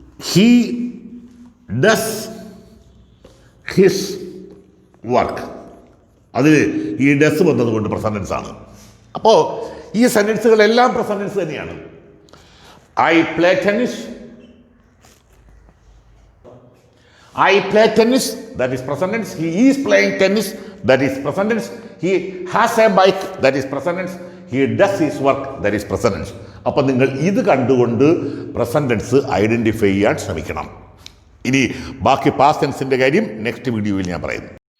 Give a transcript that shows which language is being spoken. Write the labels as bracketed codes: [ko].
[en] He does his work. [ml] അതിൽ ഈ does വന്നതുകൊണ്ട് പ്രസൻറ്റൻസ് ആണ്. അപ്പോൾ ഈ സെൻറ്റൻസുകളെല്ലാം പ്രസൻറ്റൻസ് തന്നെയാണ്. [en] I play tennis, I play tennis, that is present tense. He is playing tennis, that is present tense. He has a bike, that is present tense. He does his work, that is present tense. [ml] അപ്പം നിങ്ങൾ ഇത് കണ്ടുകൊണ്ട് present tense identify ചെയ്യാൻ ശ്രമിക്കണം. ഇനി ബാക്കി past ടെൻസിൻ്റെ കാര്യം next വീഡിയോയിൽ ഞാൻ പറയുന്നു.